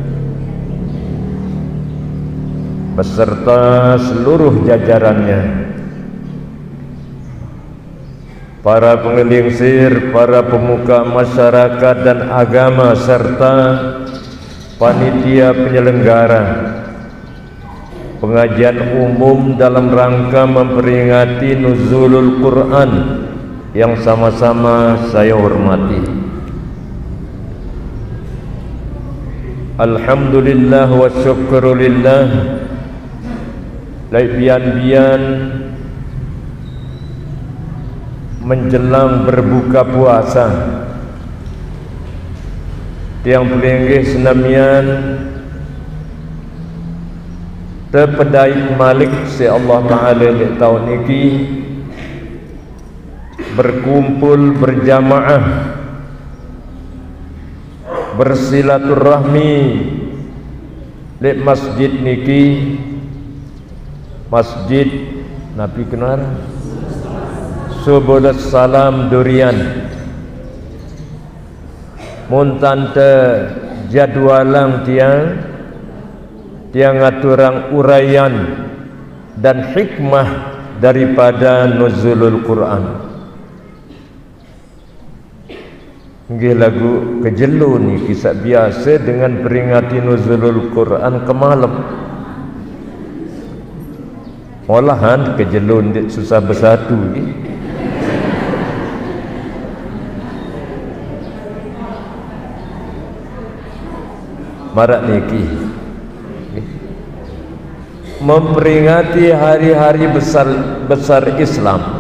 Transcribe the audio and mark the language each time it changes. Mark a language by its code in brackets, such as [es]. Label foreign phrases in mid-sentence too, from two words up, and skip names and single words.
[id] beserta seluruh jajarannya, para pengelingsir, para pemuka masyarakat dan agama, serta panitia penyelenggara pengajian umum dalam rangka memperingati [ar] nuzulul Quran [id] yang sama-sama saya hormati. [ar] Alhamdulillah wa syukurulillah. [sas] Bian-bian menjelang berbuka puasa tiang pelinggih senamian terpedai malik si [ar] Allah Ta'ala [id] di tahun ini berkumpul berjamaah bersilaturahmi di masjid niki, Masjid Nabi Kenar Subulus Salam Durian. [sas] Muntante jadwalang tiang aturang [id] uraian dan hikmah daripada nuzulul Quran. [sas] Nggih lagu kejelu ni kisah biasa [id] dengan peringati nuzulul Quran [sas] kemalam. Olahan kejelun susah bersatu ni. Marak niki [id] memperingati hari-hari besar Islam.